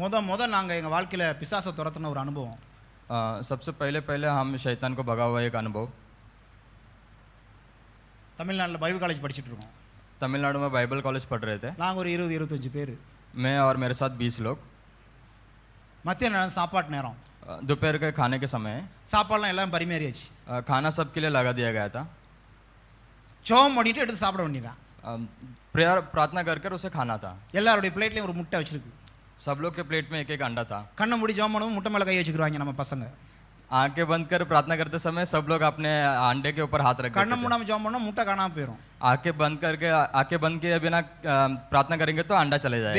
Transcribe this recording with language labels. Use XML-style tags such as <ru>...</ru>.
<ta>முத நாங்க எங்க வாழ்க்கையில பிசாசை துரத்துன ஒரு அனுபவம்.</ta> <hi>सबसे पहले हम शैतान को भगा हुआ एक अनुभव.</hi> <ta>தமிழ்நாட்டில் பைபிள் காலேஜ் படிச்சுட்டு இருக்கோம்.</ta> <hi>तमिलनाडु में बाइबल कॉलेज पढ़ रहे थे.</hi> <ta>நாங்கள் ஒரு 20-25 பேர்.</ta> <hi>मैं और मेरे साथ 20 लोग.</hi> <ta>மத்திய நேரம் சாப்பாட்டு நேரம்.</ta> <hi>दोपहर के खाने के समय</hi> <ta>சாப்பாடுலாம் எல்லாம் பரிமாறியாச்சு.</ta> <hi>खाना सबके लिए लगा दिया गया था.</hi> <ta>ஜெபம் பண்ணிட்டு எடுத்து சாப்பிட வேண்டியதான்.</ta> <hi>प्रेयर प्रार्थना कर उसे खाना था.</hi> <ta>எல்லாருடைய பிளேட்லயும் ஒரு முட்டை வச்சிருக்கு.</ta> <hi>सब लोग के प्लेट में एक एक अंडा था.</hi> <ta>கண்ணை மூடி ஜெபம் பண்ணுவோம், முட்டை மேல கை வச்சுக்குவாங்க நம்ம பசங்க.</ta> <hi>आंखें बंद कर प्रार्थना करते समय सब लोग अपने अंडे के ऊपर हाथ रख</hi> <ta>கண்ணை</ta> <hi>देते थे.</hi> <ta>மூடாம ஜெபம் பண்ணா முட்டை காணாம போயிடும்.</ta> <hi>आंखें बंद किए बिना प्रार्थना करेंगे तो अंडा चले जाएगा।</hi>